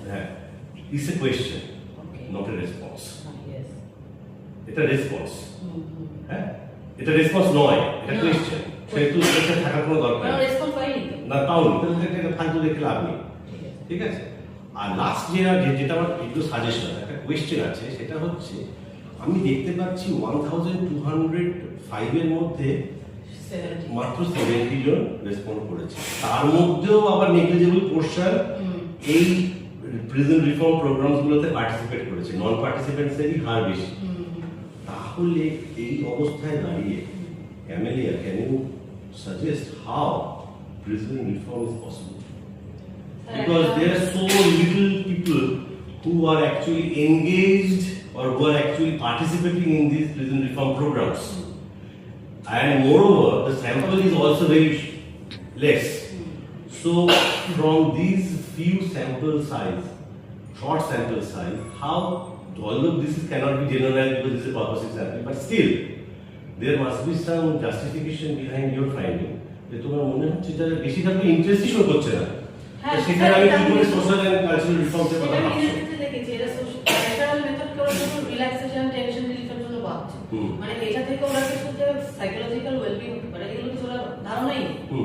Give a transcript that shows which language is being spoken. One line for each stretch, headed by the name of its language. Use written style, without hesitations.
English: হ্যাঁ, it's a question, not a response.
Bangla: এটা response, হ্যাঁ এটা রেসপন্স নয়, এটা কোয়েশ্চেন। সেহেতু এটা থাকার কোনো দরকার নেই, রেসপন্স পাইনি না পাওনি, তাহলে এটা ফালতু দেখে লাভ নেই, ঠিক আছে? আর লাস্ট যেটা আমার একটু সাজেশন, একটা কোয়েশ্চেন আছে, সেটা হচ্ছে আমি দেখতে পাচ্ছি 1205 এর মধ্যে মাত্র 70 জন রেসপন্ড করেছে, তার মধ্যেও আবার নেগলিজেবল পোরশন এই প্রিজন রিফর্ম প্রোগ্রামস গুলোতে পার্টিসিপেট করেছে, নন পার্টিসিপেন্টসেরই হার বেশি। তাহলে এই অবস্থায় দাঁড়িয়ে
English: Amelia, can you suggest how prison reform is possible? Because there are so little people who are actually engaged or who are actually participating in these prison reform programs, and moreover the sample is also very less. So from these few sample size, short sample size, how although this cannot be generalized because this is a purposive sampling, but still there must be some justification behind your finding.
Bangla: যে তোমার মনে হচ্ছে যে বেশি থাকলে ইন্টারেস্টই show করছে না, সেখানে আমি কি করে সোশ্যাল এন্ড কালচারাল রিফর্মসের কথা ভাবছি। দেখেছি এরা সোশ্যাল মেথড করে রিল্যাক্সেশন টেনশন রিলিফের জন্য ভাবছে, মানে এটা থেকে ওরা কিছু যে সাইকোলজিক্যাল ওয়েলবিং মানে এগুলো কিছু ওরা ধারণাই নেই।